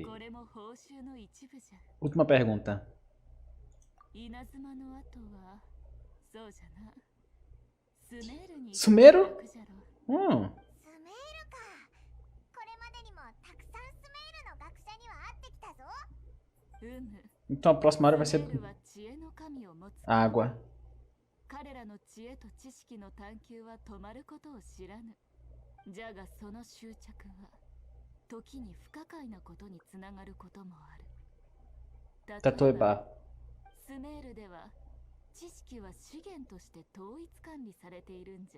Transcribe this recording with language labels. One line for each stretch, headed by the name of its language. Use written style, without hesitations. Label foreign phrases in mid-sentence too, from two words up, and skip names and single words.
Japanese: これも報酬の一部じゃ。
Portuguese: Última pergunta.
Japanese: 稲妻の後は、そうじゃな。スメールに。スメール？スメールか。これまでにもたくさんスメールの学者には会ってきたぞ。
Portuguese: Então a próxima área vai ser água.
Japanese: 彼らの知恵と知識の探求は止まることを知らぬ。じゃがその執着は時に不可解なことにつながることもある。例えば、スメールでは知識は資源として統一管理されているんじゃ。